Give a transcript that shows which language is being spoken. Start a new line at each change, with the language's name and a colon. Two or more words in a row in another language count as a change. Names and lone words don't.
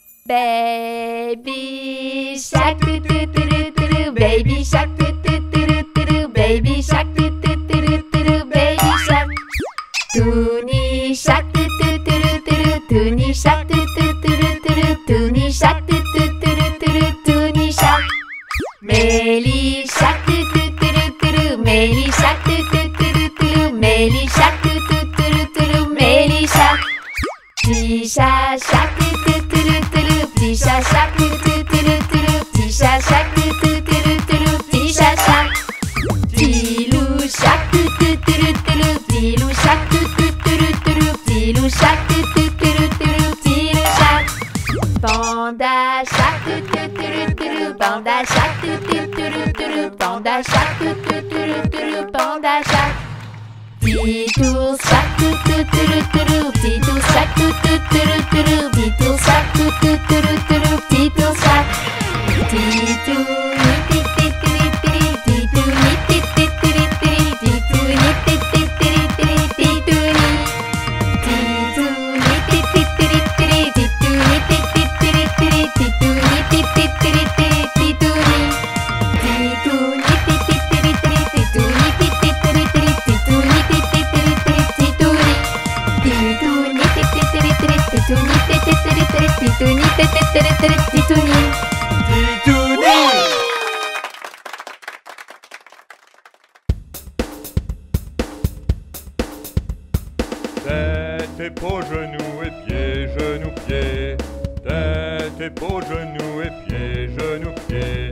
English: Baby shark, doo doo doo doo doo. Baby shark, doo doo doo doo doo. Baby shark, doo doo doo doo doo. Baby shark. Toonie shark, doo doo doo doo doo. Toonie shark, doo doo doo doo doo. Toonie shark, doo doo doo doo doo. Toonie shark. Mélie shark, doo doo doo doo doo. Mélie shark, doo doo doo doo doo. Mélie shark, doo doo doo doo doo. Mélie shark. Tisha shark, doo doo doo doo doo. Tisha shark, doo doo doo doo doo. Tisha shark, doo doo doo doo doo. Tisha shark. Tilou shark, doo doo doo doo doo. Tilou shark, doo doo doo doo doo. Tilou shark, doo doo doo doo doo. Tilou shark. Panda shark, doo doo doo doo doo. Panda shark, doo doo doo doo doo. Panda shark, doo doo doo doo doo. Panda shark. Titou shark, doo doo doo doo doo. Titou shark, doo doo doo doo doo. Titou shark, doo doo doo doo doo. Titou shark. Titou ni ti ti ti ti. Titou ni ti ti ti ti. Titou ni ti ti ti ti. Titou ni. Titou ni ti ti ti ti. Titou ni ti ti ti ti. Titou ni ti ti ti ti. Titou ni. Titou ni ti ti ti ti. Titou ni ti ti ti ti. Titou ni ti ti ti ti. Titou ni. Titou ni ti ti ti ti. Titou ni ti ti ti ti. Titou ni ti ti ti ti. Titou ni.
French: Tête et peau, genoux et pieds, genoux, pieds. Tête et peau, genoux et pieds, genoux, pieds.